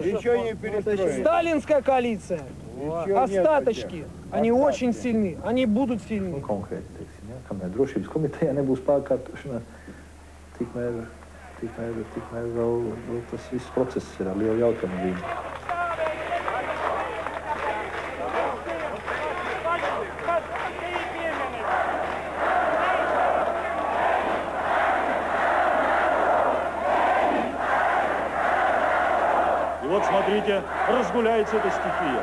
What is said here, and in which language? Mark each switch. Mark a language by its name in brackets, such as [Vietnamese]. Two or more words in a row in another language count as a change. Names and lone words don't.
[Russian] Ничего не перестроить. Сталинская коалиция, остаточки, они очень сильны, они будут сильны. [Latvian] Kamēr drošības komiteja nebūs pārkārtošanā, tikmēr vēl tas viss process ir ar lielu jautājumu. [Russian] И вот смотрите, разгуляется эта стихия.